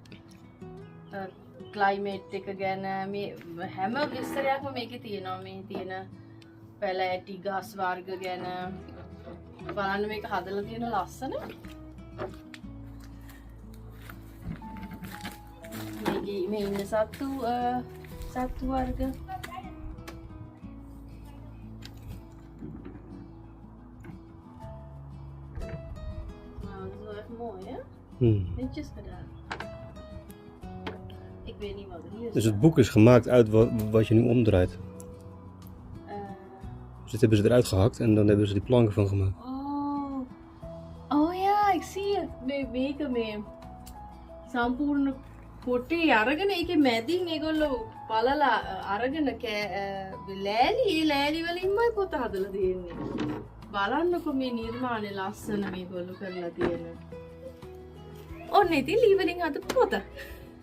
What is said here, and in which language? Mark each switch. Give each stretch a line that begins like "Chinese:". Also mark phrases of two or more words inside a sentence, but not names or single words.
Sinhala: ක්ලයිමේට් එක ගැන මේ හැම විස්තරයක්ම මේකේ තියෙනවා. මේ තියෙන පැල ඇටි ගස් වර්ග ගැන බලන්න මේක හදලා තියෙන ලස්සන. මේ ඉන්න සත්තු වර්ග.
Dutch: Mooi, hè? Netjes gedaan. Ik weet niet wat er hier is. Dus het boek is gemaakt uit wat je nu omdraait. Dus dit hebben ze eruit gehakt en dan hebben ze die planken van gemaakt. Oh ja, ik zie het.
Sinhala: මේක මේ සම්පූර්ණ කොටේ අරගෙන ඒකේ මැදින් ඒගොල්ලෝ පළලා අරගෙන ලෑලි වලින්මයි පොත හදලා තියෙන්නේ. බලන්නකො මේ නිර්මාණය ලස්සන මේගොල්ලෝ කරලා තියෙන. ඔන්න ඉතින් ලී වලින් හදපු පොත.